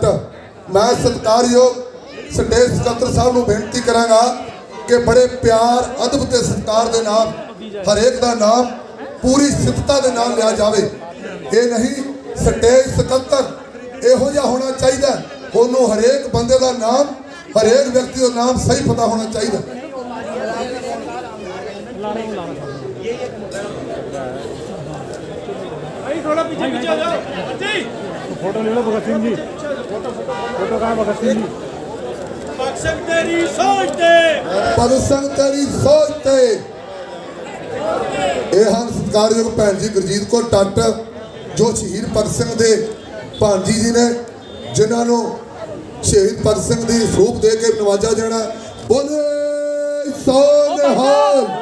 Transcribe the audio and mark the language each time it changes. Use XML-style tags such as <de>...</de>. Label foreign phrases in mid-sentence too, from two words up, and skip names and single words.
<pa>ਮੈਂ ਸਤਿਕਾਰਯੋਗ ਸਟੇਜ ਸਕੱਤਰ ਸਾਹਿਬ ਨੂੰ ਬੇਨਤੀ ਕਰਾਂਗਾ ਕਿ ਬੜੇ ਪਿਆਰ, ਅਦਬ ਤੇ ਸਤਿਕਾਰ ਦੇ ਨਾਲ ਹਰੇਕ ਦਾ ਨਾਮ ਪੂਰੀ ਸਿਫਤਾਂ ਦੇ ਨਾਲ ਲਿਆ ਜਾਵੇ। ਇਹ ਨਹੀਂ ਸਟੇਜ ਸਕੱਤਰ ਇਹੋ ਜਿਹਾ ਹੋਣਾ ਚਾਹੀਦਾ, ਉਹਨੂੰ ਹਰੇਕ ਬੰਦੇ ਦਾ ਨਾਮ, ਹਰੇਕ ਵਿਅਕਤੀ ਦਾ ਨਾਮ ਸਹੀ ਪਤਾ ਹੋਣਾ ਚਾਹੀਦਾ।</pa> <hi>थोड़ा पीछे पीछे आ जाओ जी। फोटो ले लो भगत सिंह जी, फोटो कहाँ भगत सिंह जी।</hi> <pa>ਭਗਤ ਸਿੰਘ ਤੇਰੀ ਸੋਚ ਤੇ, ਭਗਤ ਸਿੰਘ ਤੇਰੀ ਸੋਚ ਤੇ। ਇਹ ਹਨ ਸਤਿਕਾਰਯੋਗ ਭੈਣ ਜੀ ਗੁਰਜੀਤ ਕੌਰ ਟੱਟ ਜੋ ਸ਼ਹੀਦ ਭਗਤ ਸਿੰਘ ਦੇ ਭਾਣਜੀ ਜੀ ਨੇ। ਜਿਨ੍ਹਾਂ ਨੂੰ ਸ਼ਹੀਦ ਭਗਤ ਸਿੰਘ ਦੀ ਸਰੂਪ ਦੇ ਕੇ ਨਵਾਜਿਆ ਜਾਣਾ। ਬੋਲੇ ਸੋ ਨਿਹਾਲ।</pa>